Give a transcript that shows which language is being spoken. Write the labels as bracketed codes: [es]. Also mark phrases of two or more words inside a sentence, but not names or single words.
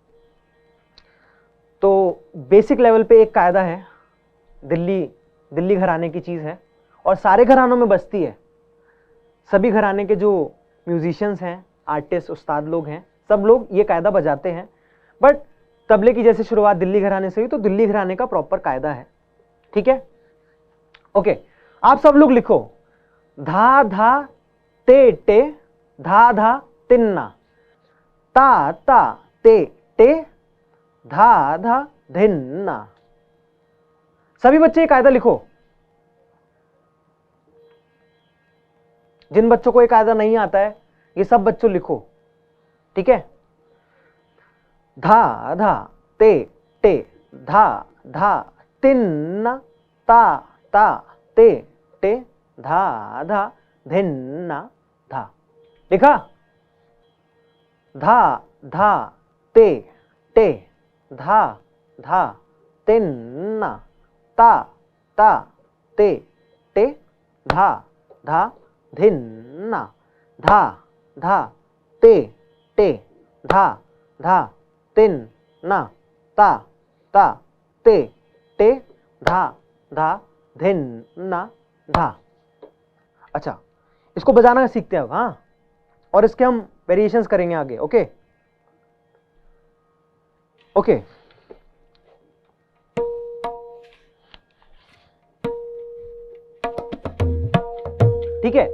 [hi] तो [en] basic level [hi] पे एक कायदा है, दिल्ली घराने की चीज है और सारे घरानों में बसती है। सभी घराने के जो म्यूजिशियंस हैं, आर्टिस्ट, उस्ताद लोग हैं, सब लोग ये कायदा बजाते हैं। बट तबले की जैसे शुरुआत दिल्ली घराने से हुई, तो दिल्ली घराने का प्रॉपर कायदा है। ठीक है, ओके। आप सब लोग लिखो, धा धा ते टे धा धा तिन्ना, ता ता ते टे धा धा धिन्ना। सभी बच्चे ये कायदा लिखो। जिन बच्चों को ये कायदा नहीं आता है, ये सब बच्चों लिखो। ठीक है, धा धा ते टे धा धा तिन्ना, ता ता ते टे धा धा धिन्ना धा। लिखा? धा धा ते टे धा धा तिन्ना, ता ता ते टे धा धा धिन्ना, धा धा ते टे धा धा तिन्ना, ता ता ते टे धा धा धिन्ना धा। अच्छा, इसको बजाना सीखते हैं अब। हाँ, और इसके हम वेरिएशंस करेंगे आगे। [en] okay okay, [hi] ठीक है।